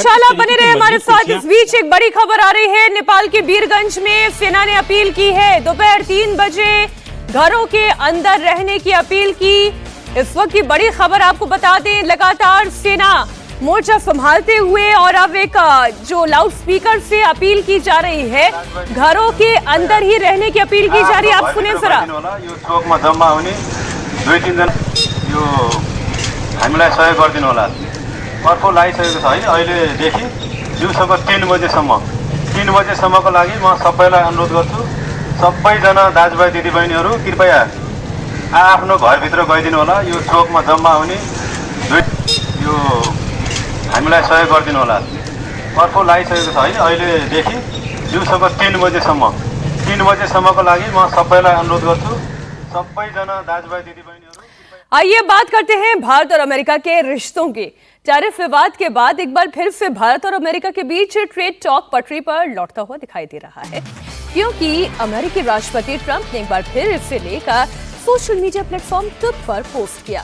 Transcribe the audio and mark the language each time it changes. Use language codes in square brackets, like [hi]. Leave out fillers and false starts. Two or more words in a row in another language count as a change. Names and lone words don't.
[hi] विशाल, आप बने रहे हमारे साथ। इस बीच एक बड़ी खबर आ रही है, नेपाल के वीरगंज में सेना ने अपील की है, दोपहर 3 बजे घरों के अंदर रहने की अपील की। इस वक्त की बड़ी खबर आपको बता दें, लगातार सेना मोर्चा संभालते हुए और अब एक जो [en] loud speaker [hi] से अपील की जा रही है, घरों के अंदर ही रहने की अपील की जा रही है। आप सुने जरा। [ne] चोकमा जम्मा हुने 2-3 जना यो हामीलाई सहयोग गरिदिनु होला। अर्को लागिसकेको छ है, अहिलेदेखि दिउँसोको 3 बजेसम्मको लागि म सबैलाई अनुरोध गर्छु, सबैजना दाजुभाइ दिदीबहिनीहरू कृपया आफ्नो घरभित्र गइदिनु होला। यो चोकमा जम्मा हुने यो हामीलाई सहयोग गरिदिनु होला। अर्को लागिसकेको छ है, अहिलेदेखि दिउँसोको 3 बजेसम्मको लागि म सबैलाई अनुरोध गर्छु, सबैजना दाजुभाइ दिदीबहिनीहरू। [hi] आइए बात करते हैं भारत और अमेरिका के रिश्तों की। टैरिफ विवाद के बाद एक बार फिर से भारत और अमेरिका के बीच [en] trade talk [hi] पटरी पर लौटता हुआ दिखाई दे रहा है, क्योंकि अमेरिकी राष्ट्रपति ट्रंप ने एक बार फिर इसे लेकर [en] social media platform [hi] ट्विटर पर पोस्ट किया।